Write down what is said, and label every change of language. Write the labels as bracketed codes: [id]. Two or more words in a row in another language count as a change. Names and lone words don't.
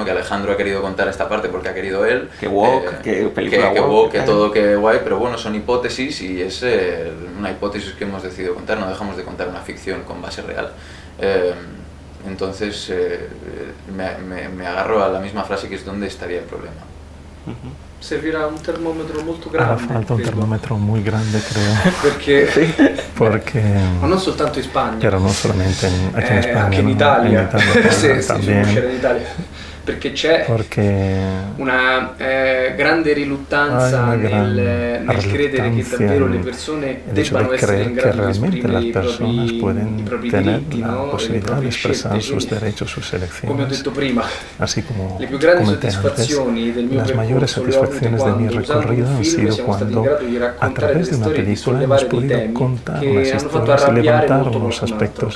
[es] Que Alejandro ha querido contar esta parte porque ha querido él. Que woke, que película woke, que todo, que guay, pero bueno, son hipótesis y es una hipótesis que hemos decidido contar, no dejamos de contar una ficción con base real. Entonces me agarro a la misma frase que es ¿dónde estaría el problema? [it] Servirà un termometro molto grande. [es] Hará falta un termometro muy grande, creo. Porque [it] ma non soltanto in Spagna. [es] Pero no solamente aquí en España, [it] anche in Italia. [es] En Italia se también. [it] conoscere in Italia. Perché c'è una grande riluttanza nel credere che davvero le persone debbano essere in grado di esprimere i propri diritti, no? Le proprie scelte. Come ho detto prima, le più grandi soddisfazioni del mio percorso le ho avute quando, usando un film, siamo stati in grado di raccontare delle storie, di sollevare dei temi che hanno fatto arrabbiare molto qualcun altro.